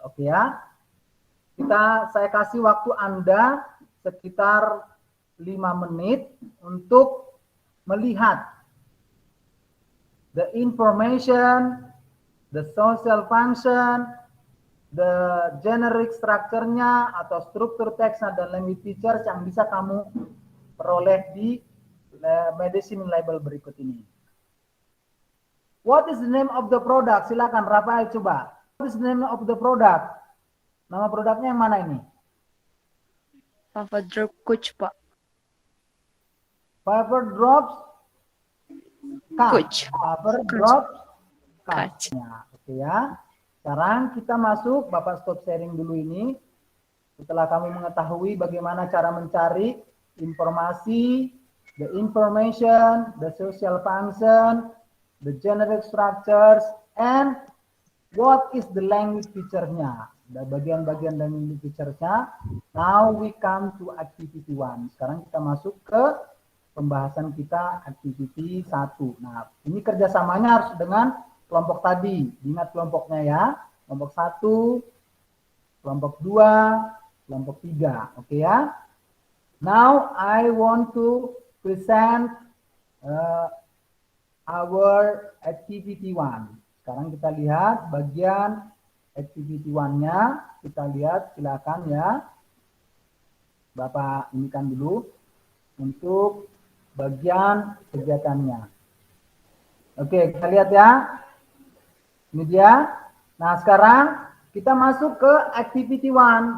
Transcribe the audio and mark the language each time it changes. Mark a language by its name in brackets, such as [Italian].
[Indonesian] Oke ya. Saya kasih waktu Anda sekitar 5 menit untuk melihat [English] the information, the social function, the generic structure-nya [Indonesian] atau struktur teksnya dan language features yang bisa kamu peroleh di medicine label berikut ini. [English] What is the name of the product? [Indonesian] Silakan Rafael coba. [English] What is the name of the product? [Indonesian] Nama produknya yang mana ini? [English] Papa Drop Coach, Pak. Paper Drops Coach. Paper Drops Coach. [Indonesian] Oke ya. Sekarang kita masuk, Bapak stop sharing dulu ini. Setelah kamu mengetahui bagaimana cara mencari informasi, [English] the information, the social function, the generic structures, and what is the language feature-nya. [Indonesian] Ada bagian-bagian language feature-nya. [English] Now we come to activity 1. [Indonesian] Sekarang kita masuk ke pembahasan kita activity 1. Nah, ini kerjasamanya harus dengan kelompok tadi. Ingat kelompoknya ya. Kelompok 1, kelompok 2, kelompok 3. Oke ya. [English] Now I want to present our activity 1. [Indonesian] Sekarang kita lihat bagian activity 1-nya. Kita lihat, silakan ya. Bapak inikan dulu untuk bagian kegiatannya. Oke, kita lihat ya. Ini dia. Nah, sekarang kita masuk ke activity 1.